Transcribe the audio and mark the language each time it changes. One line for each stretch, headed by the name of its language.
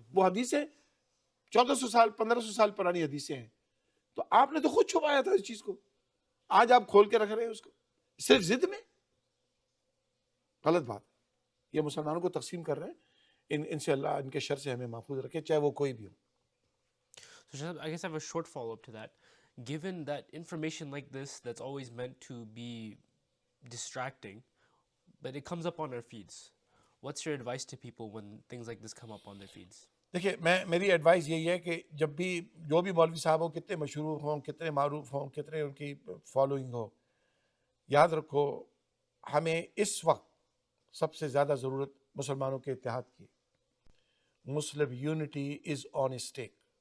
Urdu: وہ حدیثیں 1400 سال 1500 سال پرانی حدیثیں ہیں. تو آپ نے تو خود چھپایا تھا اس چیز کو, آج آپ کھول کے رکھ رہے ہیں اس کو صرف ضد میں. غلط بات. یہ مسلمانوں کو تقسیم کر رہے ہیں. ان سے اللہ ان کے شر سے ہمیں محفوظ رکھے, چاہے وہ کوئی بھی ہو.
English: So Shahab, I guess I have a short follow-up to that. Given that information like this that's always meant to be distracting, but it comes up on our feeds, what's your advice to people when things like this come up on their feeds?
Urdu: دیکھیے میری advice یہی ہے کہ جب بھی جو بھی مولوی صاحب ہوں, کتنے مشہور ہوں, کتنے معروف ہوں, کتنے ان کی فالوئنگ ہو, یاد رکھو ہمیں اس وقت سب سے زیادہ ضرورت مسلمانوں کے اتحاد کی.
English: Muslim unity is on stake.